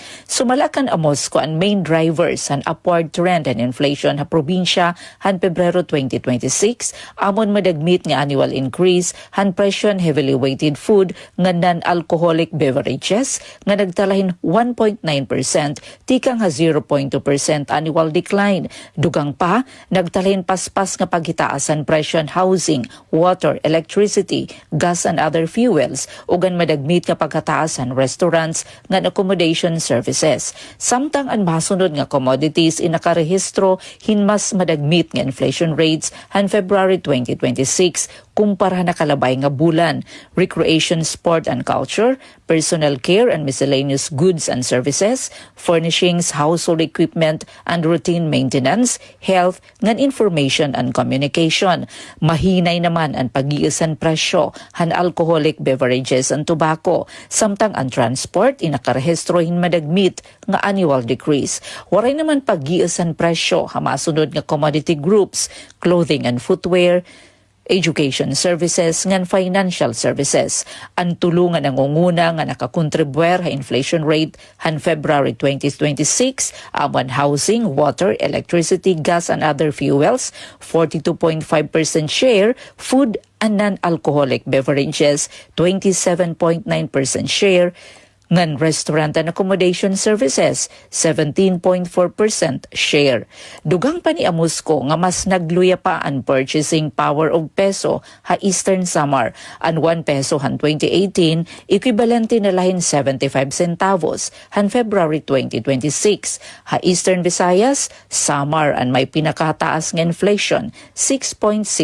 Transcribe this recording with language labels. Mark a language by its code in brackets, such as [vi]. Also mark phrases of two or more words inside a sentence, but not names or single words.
[war] Sumalakan amos ko ang [en] main drivers [war] han [en] upward trend [war] han inflation ha probinsya han Pebrero 2026 amon madagmit nga [en] annual increase [war] han presyo han [en] heavily weighted food [war] nga [en] non-alcoholic beverages [war] nga nagtalahin 1.9% tikang ha 0.2% [en] annual decline. [war] Dugang pa nagtalahin paspas nga pagitaasan presyo han [en] housing, water, electricity, gas and other fuels [war] ugan madagmit nga pagkataasan restaurants nga [en] accommodation services. [war] Samtang ang masunod nga commodities inakarehistro hinmas madagmit nga [en] inflation rates [war] han February 2026 kumpara na kalabay nga bulan. [en] Recreation, sport and culture, personal care and miscellaneous goods and services, furnishings, household equipment and routine maintenance, health, ngan information and communication. [war] Mahinay naman ang pag-iisan presyo han [en] alcoholic beverages and tobacco. [war] Samtang ang transport inakarehistro hin madagmit nga [en] annual decrease. [war] Waray naman pag-iisan presyo ha masunod nga [en] commodity groups, clothing and footwear, education services [war] ngan [en] financial services. [war] Ang tulungan ang unguna nga nakakontribuer ha [en] inflation rate han February 2026 aman housing, water, electricity, gas and other fuels 42.5% share, food and non-alcoholic beverages 27.9% share, ngan restaurant and accommodation services 17.4% share. [war] Dugang pa ni Amusco nga mas nagluya pa ang [en] purchasing power of peso [war] ha Eastern Samar. Ang 1 peso han 2018 equivalente na lahin 75 centavos han February 2026. Ha Eastern Visayas, Samar ang may pinakataas nga inflation 6.6%.